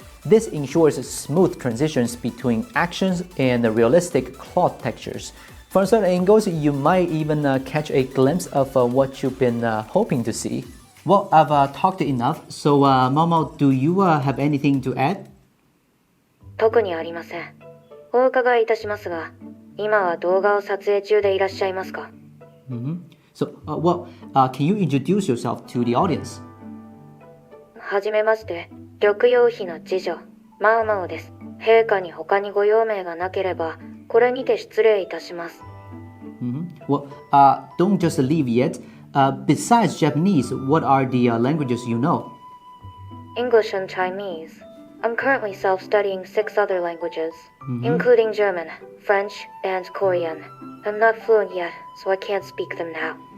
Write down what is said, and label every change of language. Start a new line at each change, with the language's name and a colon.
English: This ensures smooth transitions between actions and realistic cloth textures. From certain angles, you might even catch a glimpse of what you've been hoping to see. Well, I've talked enough, so Momo, do you have anything to add?
Japanese: 特にありません。お伺いいたしますが、今は動画を撮影中でいらっしゃいますか?
English: So, can you introduce yourself to the audience?
Japanese: はじめまして、緑葉妃の次女、マウマウです。陛下に他にご用命がなければ、これにて失礼いたします。
English: Well, don't just leave yet. Besides Japanese, what are the languages you know? English and Chinese. I'm currently self-studying 6 other languages, including German, French, and Korean. I'm not fluent yet, so I can't speak them now.